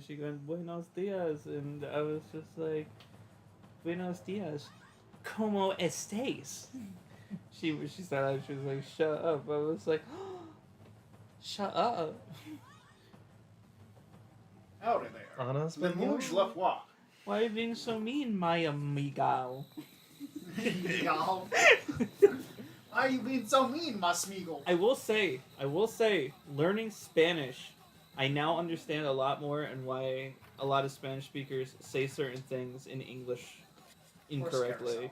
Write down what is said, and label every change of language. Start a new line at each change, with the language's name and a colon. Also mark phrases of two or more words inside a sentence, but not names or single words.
English: She went,
Spanish: "Buenos dias,"
English: and I was just like,
Spanish: "Buenos dias, ¿cómo estés?"
English: She started. She was like, "Shut up." I was like, "Shut up." Howdy there. Honest? Le mouge la foi. Why are you being so mean, my amigo? Y'all. Why are you being so mean, Masmigo? I will say, learning Spanish, I now understand a lot more and why a lot of Spanish speakers say certain things in English incorrectly.